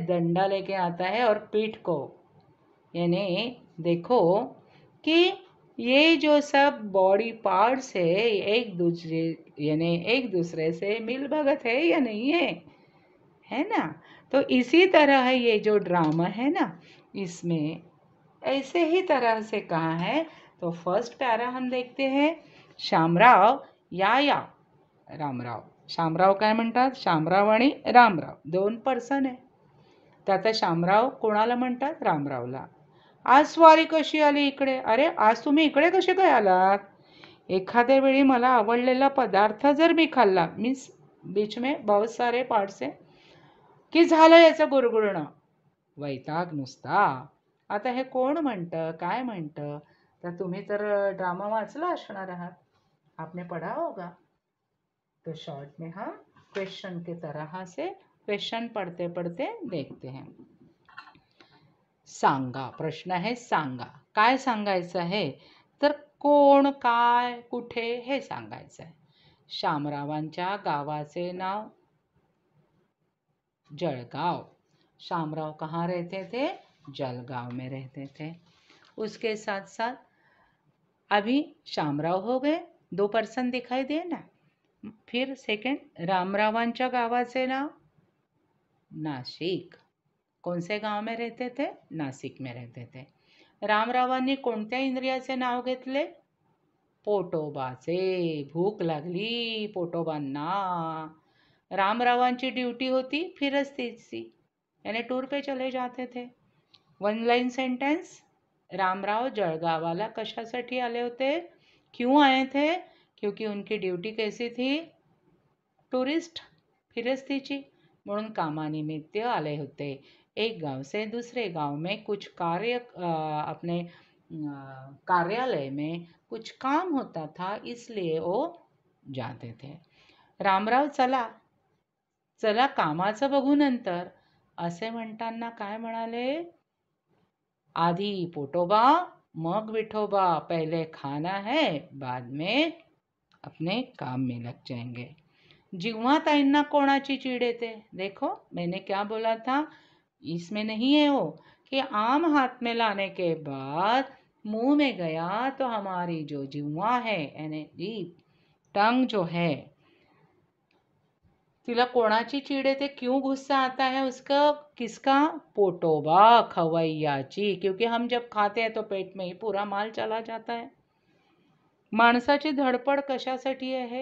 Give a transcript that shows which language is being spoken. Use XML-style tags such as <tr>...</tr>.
<hi>डंडा लेके आता है और पीठ को, यानी देखो कि ये जो सब बॉडी पार्ट्स है एक दूसरे से मिल भगत है या नहीं है ना. तो इसी तरह ये जो ड्रामा है ना, इसमें ऐसे ही तरह से कहा है. तो फर्स्ट पैरा हम देखते हैं.</hi> <mr>शामराव या रामराव. शामराव काय म्हणतात? शामराव आणि रामराव दोन पर्सन आहे. तर आता शामराव कोणाला म्हणतात? रामरावला. आज स्वारी कशी आली इकडे? अरे आज तुम्ही इकडे कसे काय आलात? एखाद्या वेळी मला आवडलेला पदार्थ जर मी खाल्ला, मीन्स</mr> <hi>बीच में बहुत सारे</hi> <mr>पार्ट्स आहे, की झालं याचं गुरगुरणं, वैताग नुसता. आता हे कोण म्हणतं, काय म्हणतं? तर तुम्ही तर ड्रामा वाचला असणार आहात,</mr> <hi>आपने पढ़ा होगा. तो शॉर्ट में हम क्वेश्चन के तरह से क्वेश्चन पढ़ते पढ़ते देखते हैं.</hi> <mr>सांगा, प्रश्न आहे सांगा. काय सांगायचं आहे? तर कोण, काय, कुठे हे सांगायचं आहे. शामरावांच्या गावाचे नाव जळगाव.</mr> <hi>शामराव कहाँ रहते थे? जलगांव में रहते थे. उसके साथ साथ अभी शामराव हो गए, दो पर्सन दिखाई दे ना.</hi> <mr>फिर सेकंड, रामरावांच्या गावाचे नाव नाशिक.</mr> <hi>कौन से गांव में रहते थे? नासिक में रहते थे.</hi> <mr>रामरावांनी कोणत्या इंद्रियाचे नाव घेतले? पोटोबाचे. भूक लागली पोटोबांना. रामरावांची ड्यूटी होती फिरस्तीची,</mr> <hi>यानी टूर पे चले जाते थे.</hi> <en>One line sentence.</en> <mr>रामराव जळगावाला कशासाठी आले होते?</mr> <hi>क्यों आए थे? क्योंकि उनकी ड्यूटी कैसी थी? टूरिस्ट</hi> <mr>फिरस्तीची म्हणून कामानिमित्त आले होते।</mr> <hi>एक गांव से दूसरे गांव में कुछ अपने कार्यालय में कुछ काम होता था, इसलिए वो जाते थे।</hi> <mr>रामराव चला चला कामाचं बघू नंतर, असे म्हणताना काय म्हणाले? आधी पोटोबा मग विठोबा,</mr> <hi>पहले खाना है बाद में अपने काम में लग जाएंगे।</hi> <mr>जिव्हा ताईंना कोणाची चीड़ येते?</mr> <hi>देखो मैंने क्या बोला था, इसमें नहीं है वो कि आम हाथ में लाने के बाद मुंह में गया तो हमारी जो जिह्वा है यानी जीभ, टंग जो है,</hi> <mr>तिला कोणाची चीड़ येते?</mr> <hi>क्यों गुस्सा आता है उसका? किसका? पोटोबा खवैयाची, क्योंकि हम जब खाते हैं तो पेट में ही पूरा माल चला जाता है।</hi> <mr>माणसाची धडपड कशासाठी आहे?</mr>